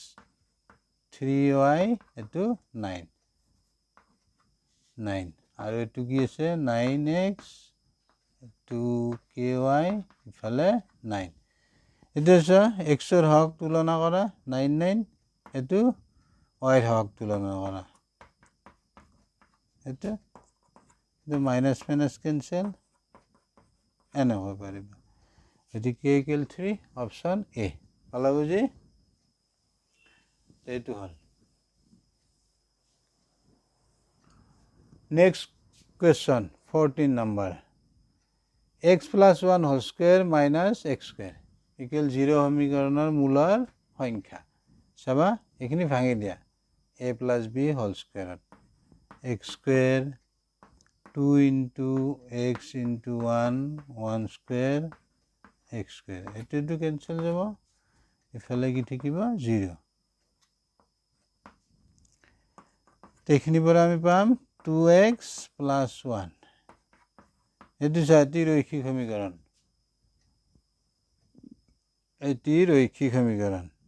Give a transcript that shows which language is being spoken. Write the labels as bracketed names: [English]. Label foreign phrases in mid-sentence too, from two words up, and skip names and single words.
[Assamese] 3y এটো 9 আৰু এটো কি আছে 9x এটো ky ইফালে 9 এটা x ৰ হক তুলনা কৰা 9 এটো y ৰ হক তুলনা কৰা এটো [English] minus minus cancel [Assamese] এনেকৈ পাৰিবা এটো [English] k equal 3 [Assamese] অপশন a পালা বুজি এইটো হল [English] next question 14 number x plus 1 whole square minus x square equal 0 [Assamese] সমীকৰণৰ মূলৰ সংখ্যা চাবা এখিনি ভাঙি দিয়া [English] a plus b whole square x square 2 into x into 1 1 square x square [Assamese] এটো ক্যান্সেল যাব ইফালে কি থাকিব [English] 0 [Assamese] তেখিনি পৰা আমি পাম [English] 2x plus 1 [Assamese] এটো জাতি রৈখিক সমীকরণ এটি রৈখিক সমীকরণ